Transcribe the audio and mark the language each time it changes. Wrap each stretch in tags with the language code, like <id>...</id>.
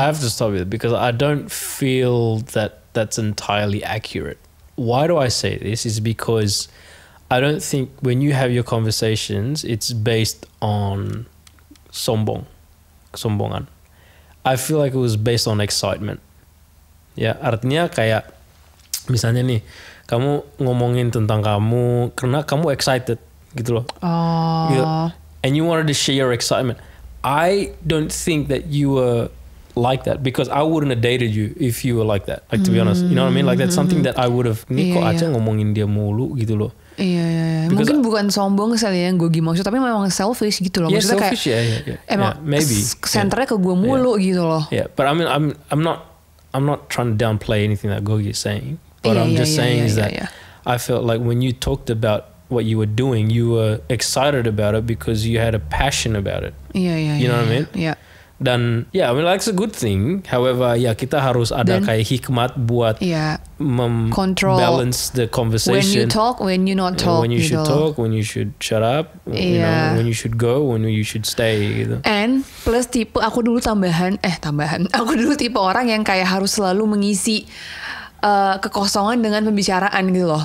<en>I have to stop it because I don't feel that that's entirely accurate. Why do I say this? Is because I don't think when you have your conversations, it's based on kesombongan. I feel like it was based on excitement.</en> <id>Ya, artinya kayak misalnya nih, kamu ngomongin tentang kamu karena kamu excited gitu loh. Gitu.</id> <en>And you wanted to share your excitement. I don't think that you were like that because I wouldn't have dated you if you were like that. Like, to be honest, you know what I mean? Like, that's something that I would have.</en> <id>Nih kok Acha ngomongin dia mulu gitu loh. Iya. Mungkin bukan sombong kali yang gue maksud, tapi memang selfish gitu loh. Maksudnya</id> <en>selfish,</en> <id>kayak emang senternya ke gue mulu gitu loh.</id> <en>Yeah, but I mean, I'm not trying to downplay anything that Gogi is saying. But I'm just saying is that I felt like when you talked about what you were doing, you were excited about it because you had a passion about it. You know what I mean? Yeah. Dan I mean, like, it's a good thing.</en> <id>However, kita harus ada kayak hikmat buat</id> <en>control, balance the conversation. When you talk, when you not talk. When you should talk, when you should shut up. You know, when you should go, when you should stay.</en> <id>Gitu.</id> <en>And plus</en> <id>tipe aku dulu tambahan. Aku dulu tipe orang yang kayak harus selalu mengisi kekosongan dengan pembicaraan gitu loh.</id>